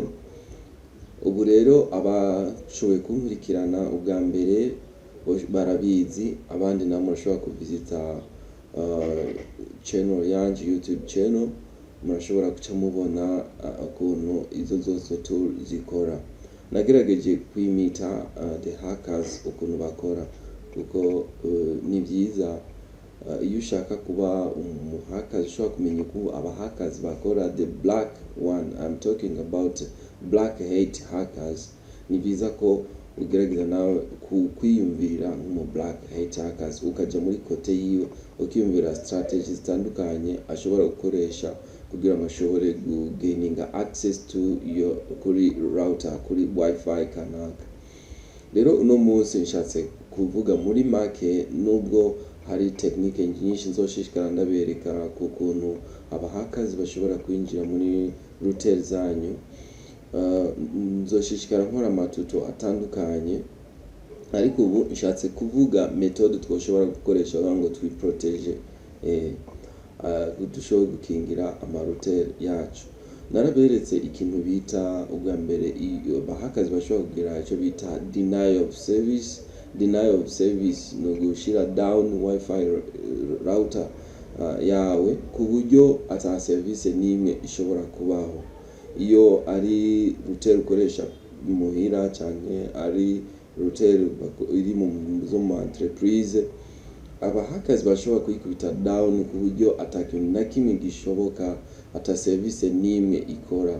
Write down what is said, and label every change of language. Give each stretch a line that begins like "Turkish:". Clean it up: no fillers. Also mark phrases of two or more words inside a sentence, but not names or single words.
Rundi: Ubu rero abashoboye kunkurikirana ubwa mbere barabizi, abandi namwe murashobora kuvisita channel yanje, YouTube channel, murashobora kuca mubona ukuntu izo zose tool zikora. Nagerageje kwimita
English: the hackers
Rundi: ukuntu bakora kuko ni byiza iyo ushaka kuba umuhackers ushobora kumenya uko hackers bakora.
English: The black one, I'm talking about black hat hackers.
Rundi: Ni byiza ko ugerageza nawe kwiyumvira nk'umu
English: black hat hackers,
Rundi: ukaja muri kote yiwe ukiyumvira strategies zitandukanye ashobora gukoresha kugira ngo ashobore gaininga
English: access to your
Rundi: kuri router kuri wifi kanaka. Rero uno munsi nshatse kuvuga muri make, nubwo hari technique nyinshi nzoshishikara ndabereka ku kuntu hackers bashobora kwinjira muri router zanyu. Nzoshishikara nkora amatuto atandukanye, ariko ubu nshatse kuvuga methode twoshobora gukoresha ngo twiprotege dushobora gukingira amarouter yacu. Naraberetse ikintu bita ubwa mbere hackers bashobora kugira icyo bita
English: denial of service
Rundi: no gushira
English: down wifi router
Rundi: yawe ku buryo ata service n'imwe ishobora kubaho. Iyo ari router ukoresha muhira cyane, ari router iri mu entreprise, hackers bashobora kuyikubita down ku buryo atakintu na kimwe gishoboka, ata service n'imwe ikora.